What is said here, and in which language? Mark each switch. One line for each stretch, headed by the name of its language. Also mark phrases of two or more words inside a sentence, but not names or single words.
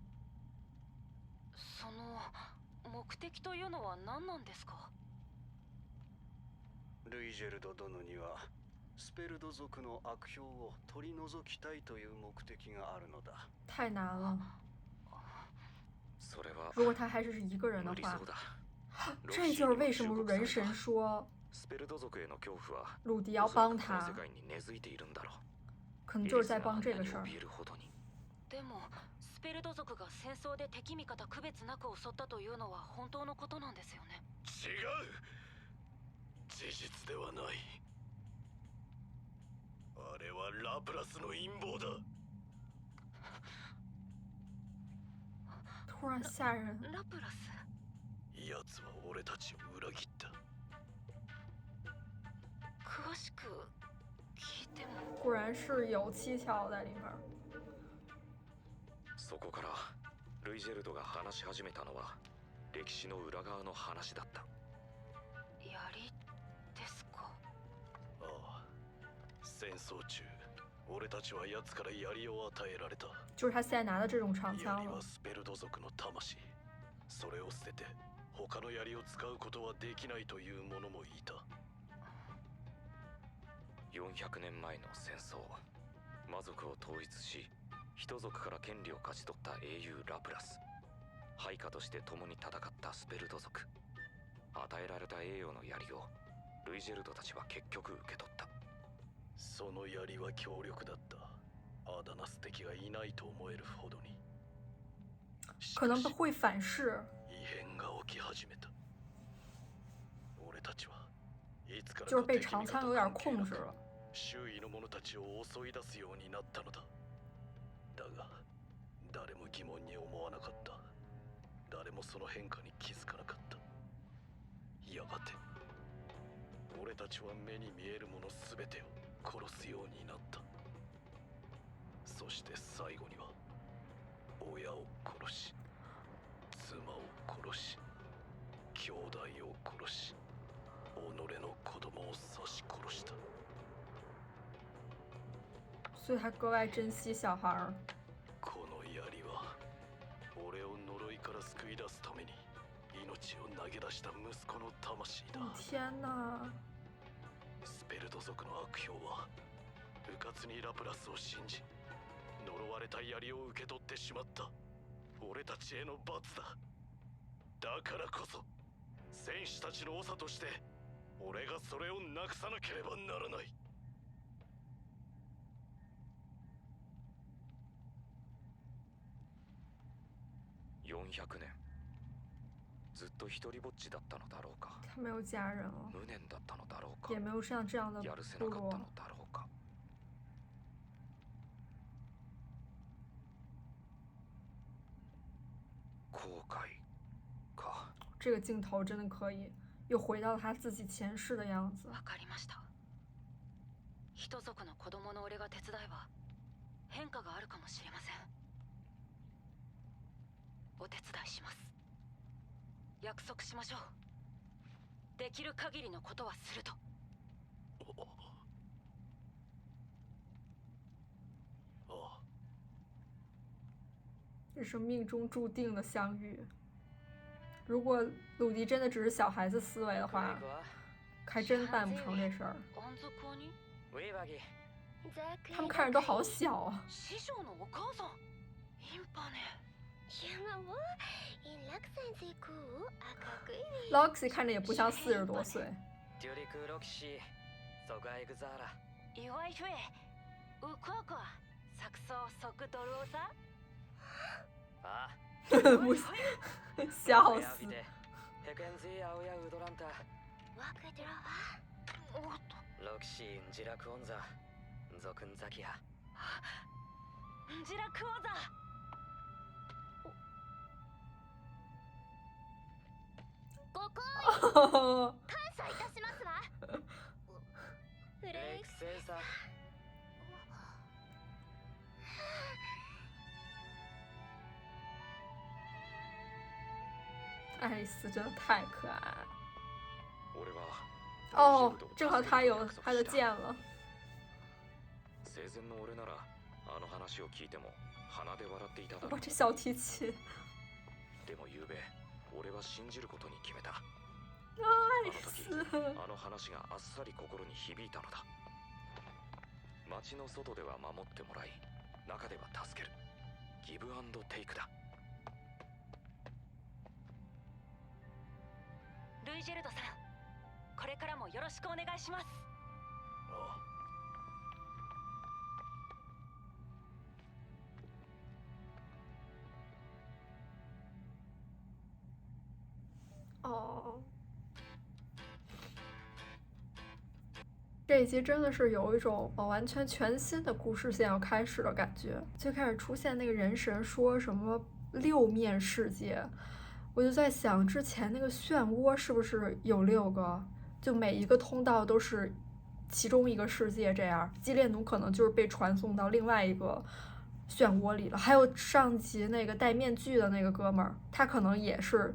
Japanese: その目的というのは何なんですか？ルイジェルド殿にはスペルド族の悪評を取り除きたいという目的があるのだ。
Chinese: 太难了。
Japanese: それは
Chinese: 如果他还是一个人的话
Japanese: 無理そう，だ。
Chinese: 这就是为什么人神说
Japanese: スペルド族への恐怖は
Chinese: 鲁迪要帮
Japanese: おそらくこの
Chinese: 他
Japanese: 世，界に根付いているんだろう。
Chinese: 可能就是在帮这个事儿。
Japanese: エリスがあんなに怯えるほどに。でもスペルド族が戦争で敵味方区別なく襲ったというのは本当のことなんですよね。違う。事実ではない。あれはラプラスの陰謀だ。
Chinese: 突然吓人。
Japanese: ラプラス？奴は俺たちを裏切った。詳しく聞いても。
Chinese: 果然是有蹊跷在里面。
Japanese: そこからルイジェルドが話し始めたのは歴史の裏側の話だった。槍ですか？ああ、戦争中俺たちは奴から槍を与えられた。
Chinese: 就是他现在拿的这种长枪了
Japanese: 槍は。スペルド族の魂。それを捨てて他の槍を使うことはできないという者もいた。 400年前の戦争、魔族を統一し人族から権利を勝ち取った英雄ラプラス、配下として共に戦ったスペルド族。与えられた栄誉の槍をルイジェルドたちは結局受け取った。その槍は強力だった。アダナス敵がいないと思えるほどに。しかし
Chinese: 可能会反噬。
Japanese: 異変が起き始めた。俺たちはいつから
Chinese: 就是被
Japanese: か敵味方
Chinese: 长枪有点
Japanese: 関係なく
Chinese: 控制了。
Japanese: 周囲の者たちを襲い出すようになったのだ。だが誰も疑問に思わなかった。誰もその変化に気づかなかった。やがて俺たちは目に見えるもの全てを殺すようになった。そして最後には親を殺し、妻を殺し、兄弟を殺し、己の子供を刺し殺した。
Chinese: 所以他格外珍惜小孩儿。
Japanese: この槍は俺を呪いから救い出すために命を投げ出した息子の魂だ。
Chinese: 天哪！
Japanese: スペルド族の悪評は迂闊にラプラスを信じ呪われた槍を受け取ってしまった。俺たちへの罰だ。だからこそ戦士たちの長として俺がそれをなくさなければならない。 400年ずっと一人ぼっちだったのだろうか。
Chinese: 他没有家人了，
Japanese: 無念だったのだろうか。
Chinese: 也没有像这样的
Japanese: やるせ
Chinese: 部落
Japanese: なかった。のだろうか。後悔か。
Chinese: 这个镜头真的可以，又回到他自己前世的样子。
Japanese: わかりました。人族の子供の俺が手伝えば変化があるかもしれません。お手伝いします。約束しましょう。できる限りのことはすると。ああ、
Chinese: 这是命中注定的相遇。如果鲁迪真的只是小孩子思维的话，还真办不成这事儿。
Japanese: 安族に？ウェイバギー、
Chinese: 他们看着都好小啊。
Japanese: 師匠のお母さんインパネ。山も楽先生く赤くい
Chinese: Loxy 看着也不像40多岁。デュリクロキシーソガエグザーラ岩井フェウクワクワサクソソクドルオサ。あ不笑親死指。でヘケンズイアオヤウドランタわくドラは
Japanese: おっとロキシーンジラクオンザゾクンザキヤンジラクオザ。ご好意感謝いたしますわフレイクレイクセイサ
Chinese: 爱丽丝真的太可爱了。
Japanese: 俺は
Chinese: 哦，正好他有他的剑了。
Japanese: 生前の俺ならあの話を聞いても鼻で笑っていただろう。
Chinese: 哇，这小提琴，
Japanese: でも昨べ俺は信じることに決めた。
Chinese: 爱丽丝，
Japanese: あの話があっさり心に響いたのだ。街の外では守ってもらい、中では助ける。ギブアンドテイクだ。ルイジェルドさん、これからもよろしくお願いします。
Chinese: 哦。这一集真的是有一种完全全新的故事线要开始的感觉，最开始出现那个人神说什么6面世界，我就在想之前那个漩涡是不是有6个，就每一个通道都是其中一个世界，这样基列奴可能就是被传送到另外一个漩涡里了。还有上集那个戴面具的那个哥们儿，他可能也是。